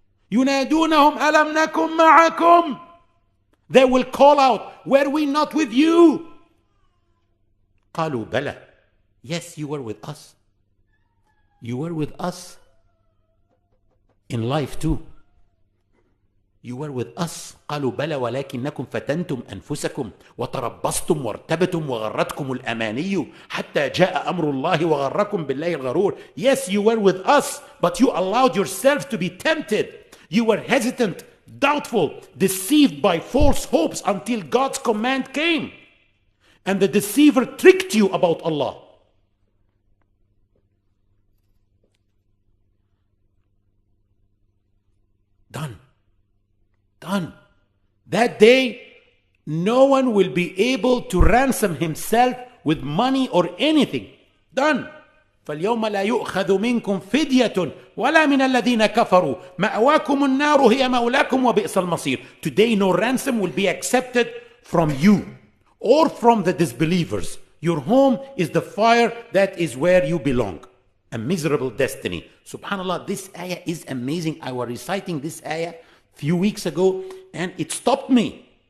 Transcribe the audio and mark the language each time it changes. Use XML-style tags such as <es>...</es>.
<ar>يُنَادُونَهُمْ أَلَمْ نَكُمْ مَعَكُمْ.</ar> <en>They will call out, were we not with you?</en> <ar>قَالُوا بَلَى.</ar> <en>Yes, you were with us. You were with us in life too. You were with us.</en> <ar>قالوا بلى ولكنكم فتنتم أنفسكم وتربصتم وارتبتم وغرتكم الأماني حتى جاء أمر الله وغركم بالله الغرور.</ar> <en>Yes, you were with us, but you allowed yourselves to be tempted. You were hesitant, doubtful, deceived by false hopes until God's command came. And the deceiver tricked you about Allah. Done. That day, no one will be able to ransom himself with money or anything. Done.</en> <ar>فاليوم لا يؤخذ منكم فدية ولا من الذين كفروا مأواكم النار هي مولاكم وبئس المصير.</ar> <en>Today no ransom will be accepted from you or from the disbelievers. Your home is the fire, that is where you belong. A miserable destiny. Subhanallah, this ayah is amazing. I was reciting this ayah a few weeks ago and it stopped me.</en>